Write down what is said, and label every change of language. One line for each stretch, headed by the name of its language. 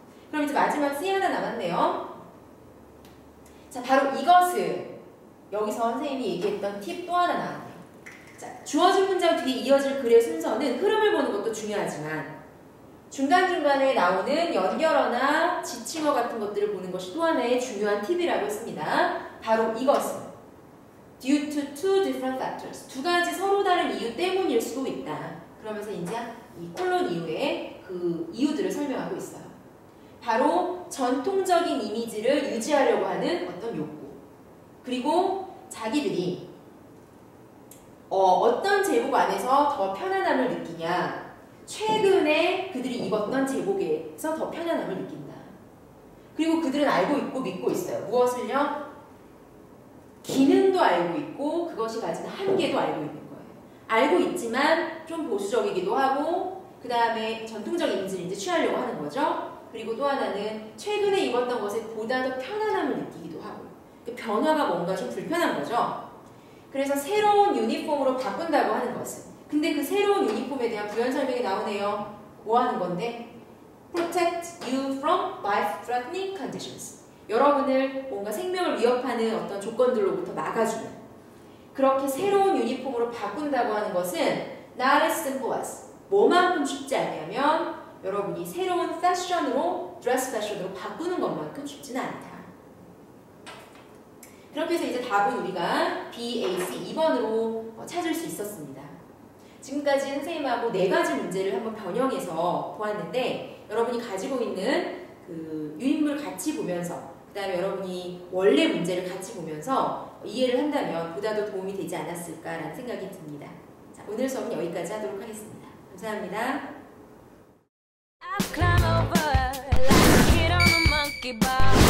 Korean: 그럼 이제 마지막 C 하나 남았네요. 자, 바로 이것은 여기서 선생님이 얘기했던 팁 또 하나 나왔네요. 자, 주어진 문장 뒤에 이어질 글의 순서는 흐름을 보는 것도 중요하지만 중간중간에 나오는 연결어나 지칭어 같은 것들을 보는 것이 또 하나의 중요한 팁이라고 했습니다. 바로 이것은
English: due to two different factors.
Korean: 두 가지 서로 다른 이유 때문일 수도 있다. 그러면서 이제 이 콜론 이후에 그 이유들을 설명하고 있어요. 바로 전통적인 이미지를 유지하려고 하는 어떤 욕구. 그리고 자기들이 어떤 제복 안에서 더 편안함을 느끼냐. 최근에 그들이 입었던 제복에서 더 편안함을 느낀다. 그리고 그들은 알고 있고 믿고 있어요. 무엇을요? 기능도 알고 있고 그것이 가진 한계도 알고 있는 거예요. 알고 있지만 좀 보수적이기도 하고 그 다음에 전통적 이미지를 이제 취하려고 하는 거죠. 그리고 또 하나는 최근에 입었던 것에 보다 더 편안함을 느끼기도 하고 그 변화가 뭔가 좀 불편한 거죠. 그래서 새로운 유니폼으로 바꾼다고 하는 것은 근데 그 새로운 유니폼에 대한 부연 설명이 나오네요. 뭐 하는 건데?
English: Protect you from life-threatening conditions.
Korean: 여러분을 뭔가 생명을 위협하는 어떤 조건들로부터 막아주는 그렇게 새로운 유니폼으로 바꾼다고 하는 것은
English: not as simple as
Korean: 뭐만큼 쉽지 않냐면 여러분이 새로운 패션으로 드레스 패션으로 바꾸는 것만큼 쉽지는 않다. 그렇게 해서 이제 답은 우리가 B, A, C 2번으로 찾을 수 있었습니다. 지금까지 선생님하고 4가지 문제를 한번 변형해서 보았는데 여러분이 가지고 있는 그 유인물 같이 보면서 그 다음에 여러분이 원래 문제를 같이 보면서 이해를 한다면 보다 더 도움이 되지 않았을까라는 생각이 듭니다. 자, 오늘 수업은 여기까지 하도록 하겠습니다. 감사합니다.
English: I've climbed over like a kid on a monkey bar.